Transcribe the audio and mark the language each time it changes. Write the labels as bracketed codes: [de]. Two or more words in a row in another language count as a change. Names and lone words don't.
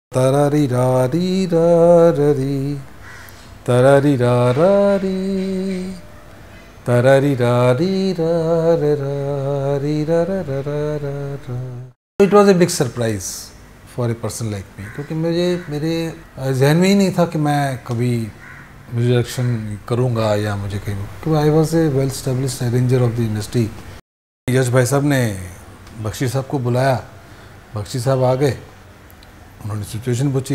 [en] Tarari rari rari tarari rari tarari rari rari rari. It was a big surprise for a person like me [hi] क्योंकि मेरे जहन में ही नहीं था कि मैं कभी म्यूजिक डायरेक्शन करूँगा या मुझे कहीं, क्योंकि [en] I was a well established arranger of the industry. [hi] यश भाई साहब ने बख्शी साहब को बुलाया, बख्शी साहब आ गए, उन्होंने सिचुएशन पूछी.